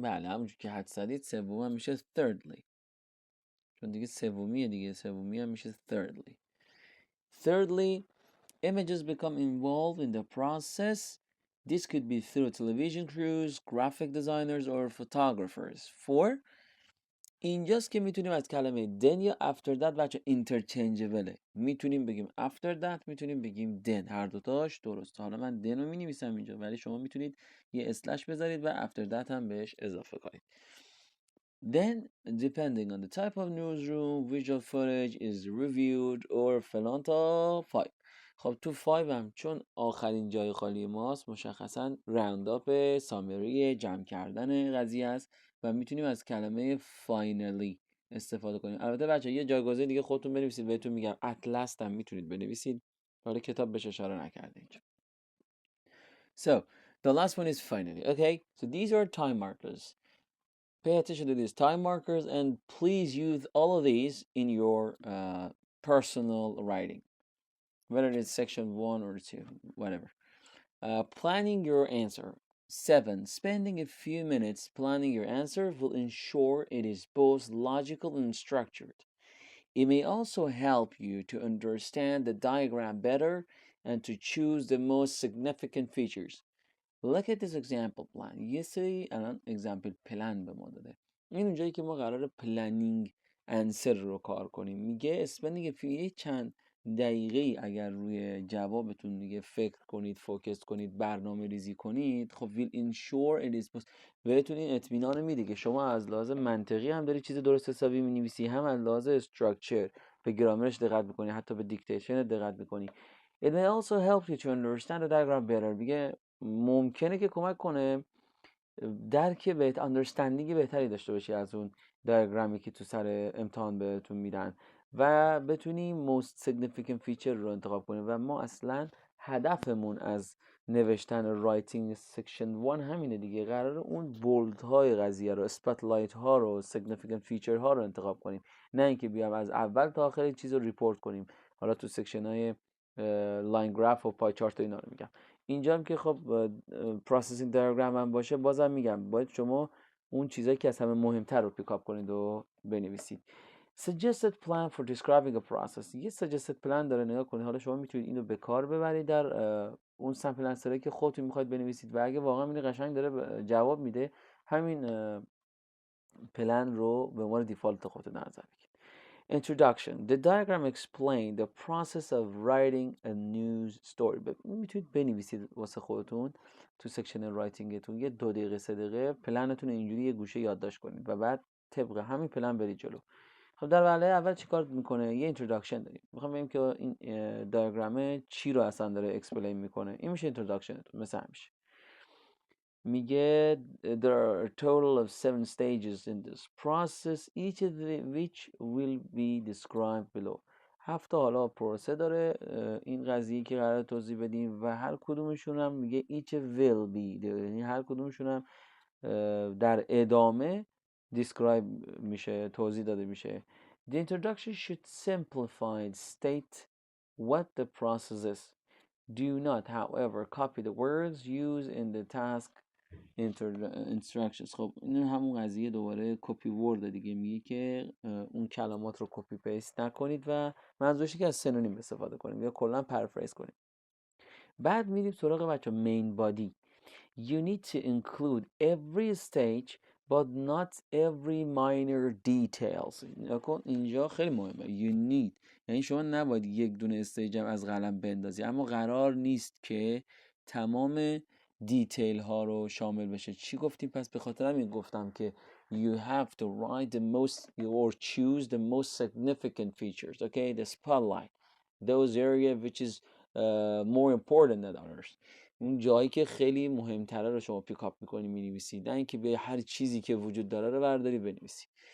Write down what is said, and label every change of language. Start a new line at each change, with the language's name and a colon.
Persian: بله همونجور که حد زدید سوم هم میشه thirdly، چون دیگه سومیه دیگه، سومی هم میشه
English: thirdly images become involved in the process. This could be through television crews, graphic designers or photographers.
Persian: اینجاست که میتونیم از کلمه then یا after that بچه interchangeable، میتونیم بگیم after that، میتونیم بگیم then، هر دوتاش درست. حالا من then رو مینویسم اینجا ولی شما میتونید یه اسلش بذارید و after that هم بهش اضافه کنید.
English: Then depending on the type of newsroom visual footage is reviewed or
Persian: فلان تا 5. خب تو 5 هم چون آخرین جای خالی ماست مشخصا راوند اپ سامری جمع کردن قضیه است و میتونیم از کلمه finally استفاده کنیم. البته بچه یه جایگزین دیگه خودتون بنویسید، بهتون میگم at last هم میتونید بنویسید، حالا کتاب بهش اشاره نکرده اینجا.
English: So the last one is finally. Okay, so these are time markers. Pay attention to these time markers and please use all of these in your personal writing, whether it's section 1 or 2, whatever. Planning your answer. 7. Spending a few minutes planning your answer will ensure it is both logical and structured. It may also help you to understand the diagram better and to choose the most significant features. Look at this example plan.
Persian: یه سری الان example plan به ما داده. این اونجایی که ما قراره planning answer رو کار کنیم. میگه spending a چند دقیقه اگر روی جوابتون دیگه فکر کنید، فوکس کنید، برنامه ریزی کنید، خب
English: will ensure it is
Persian: بهتون این اطمینان میده که شما از لحاظ منطقی هم داری چیز درست حسابی مینویسی، هم از لحاظ structure به گرامرش دقت میکنی، حتی به دیکتیشن دقت میکنی.
English: It may also help you to understand the diagram better.
Persian: میگه ممکنه که کمک کنه درک understanding بهتری داشته باشی از اون دیاگرامی که تو سر امتحان بهتون میدن و بتونی most significant feature رو انتخاب کنی. و ما اصلا هدفمون از نوشتن رایتینگ سکشن 1 همینه دیگه، قراره اون بولد های قضیه رو، اسپاتلایت ها رو، significant feature ها رو انتخاب کنیم، نه اینکه بیام از اول تا آخر چیز رو ریپورت کنیم. حالا تو سکشن های لاین گراف و پای چارت اینا رو میگم. اینجا هم که خب پروسسینگ دیاگرام هم باشه، بازم میگم باید شما اون چیزایی که از همه مهمتر رو پیکاپ کنید و بنویسید.
English: Suggested plan for describing a process.
Persian: یه suggested plan داره، نگاه کنید. حالا شما میتونید اینو به کار ببرید در اون سمپل انسری که خودتون میخواید بنویسید و اگه واقعا این قشنگ داره جواب میده، همین پلن رو به عنوان دیفالت خودتون نظر بگیرید.
English: Introduction. The diagram explains the process of writing a news story.
Persian: میتونید بنویسید واسه خودتون تو سکشن رایتینگتون یه 2 دقیقه 3 دقیقه پلنتون اینجوری یه گوشه یادداشت کنید و بعد طبق همین پلن برید جلو. خب در وهله اول چیکار میکنه؟ یه اینتروداکشن داریم. میخوام ببینیم که این دیاگرام چی رو اصلا داره اکسپلین میکنه. این میشه اینتروداکشنتون. مثلا همیشه میگه
English: there are a total of 7 stages in this process, each of which will be described below.
Persian: 7 حالا پروسه داره این قضیه که قرار توضیح بدیم و هر کدومشون هم میگه each will be، یعنی هر کدومشون هم در ادامه describe میشه، توضیح داده میشه.
English: The introduction should simplify and state what the process is. Do not, however, copy the words used in the task instructions.
Persian: خب این همون قضیه دوباره کپی ورد دیگه، میگه که اون کلمات رو کپی پیست نکنید و منظورش که از سنونیم استفاده کنیم یا کلا پرافریز کنیم. بعد میریم سراغ بچه مین بادی.
English: You need to include every stage but not every minor details.
Persian: نکن اینجا خیلی مهمه. You need یعنی شما نباید یک دونه استیج هم از قلم بندازی، اما قرار نیست که تمام دیتیل ها رو شامل بشه. چی گفتیم؟ پس به خاطر همین گفتم که
English: you have to write the most or choose the most significant features. Okay, the spotlight, those areas which is more important than others.
Persian: اون جایی که خیلی مهمتره رو شما پیک اپ میکنی مینویسید، نه اینکه به هر چیزی که وجود داره رو برداری بنویسی.